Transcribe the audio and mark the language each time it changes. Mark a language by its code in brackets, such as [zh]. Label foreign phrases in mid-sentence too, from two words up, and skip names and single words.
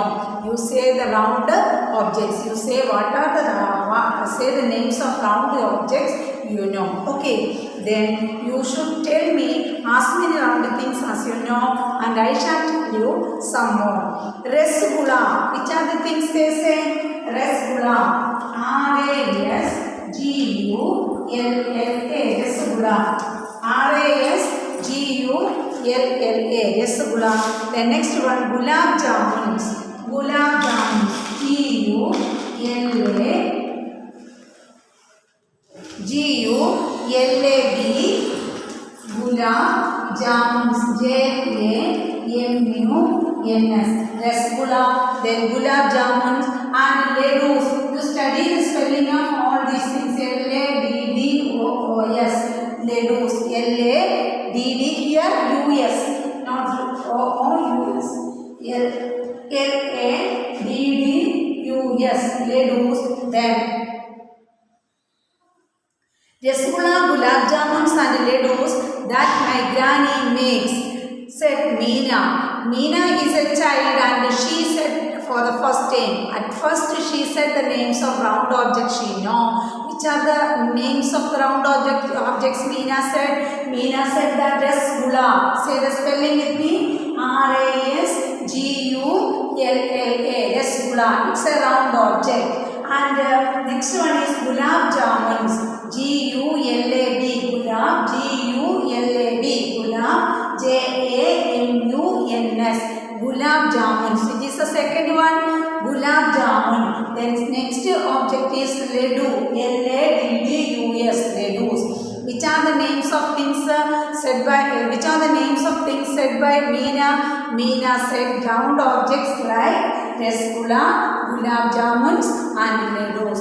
[en] You say the round objects. You say what are the say the names of round objects you know. Okay. Then you should tell me as many round things as you know, and I shall tell you some more. Rasgulla. Which are the things they say? Rasgulla. R-A-S-G-U-L-L-A. Rasgulla. R-A-S-G-U-L-L-A. Rasgulla. The next one, gulab jamuns. Gulab jamuns. G-U-L-A. G-U-L-A-B, gulab jamuns, J-A-M-U-N-S, rasgulla, then gulab jamuns and ladoos. You study the spelling of all these things, L-A-D-D-O-O-S, ladoos, L-A-D-D, here U-S, not O-O-U-S, L-A-D-D-U-S, ladoos, then rasgulla, gulab jamuns and ladoos that my granny makes, said Meena. Meena is a child and she said for the first time. At first she said the names of round objects she know. Which are the names of the round objects Meena said? Meena said that rasgulla. Say the spelling with me. R-A-S-G-U-L-L-A. Rasgulla. It's a round object. And next one is gulab jamuns. G-U-L-A-B, gulab, G-U-L-A-B, gulab, J-A-M-U-N-S, gulab jamuns, which is the second one, gulab jamun. Then next object is laddu, L-A-D-D-U-S, laddus. Which are the names of things said by Meena? Meena said round objects like rasgulla, gulab jamuns and laddus.